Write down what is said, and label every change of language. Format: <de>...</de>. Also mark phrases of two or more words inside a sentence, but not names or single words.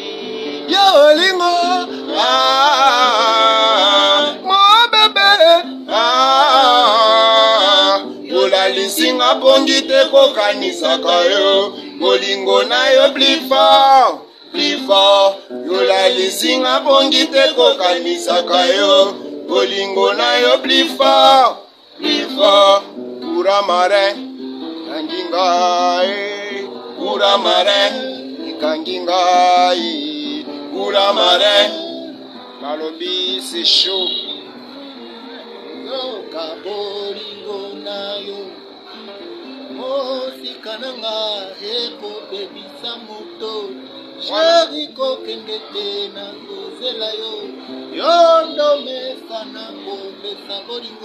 <ln>Yo bolingo,</ln> <fr>mon bébé,</fr> <ln>yola lisinga pongite kokanisaka yo, bolingo na yo</ln> <fr>plus fort, plus fort.</fr> <ln>Yola lisinga pongite kokanisaka yo, bolingo na yo</ln> <fr>plus fort, plus fort.</fr> <ln>Pura marin, kanginga pura marin, kanginga pura marin.</ln> <fr>Malobi c'est chaud.</fr> <ln>Yoka bolingo na yo, mosikananga eko bebisa moto. Chéri kokende te na kozela yo, yondo mesana kopesa bolingo.</ln>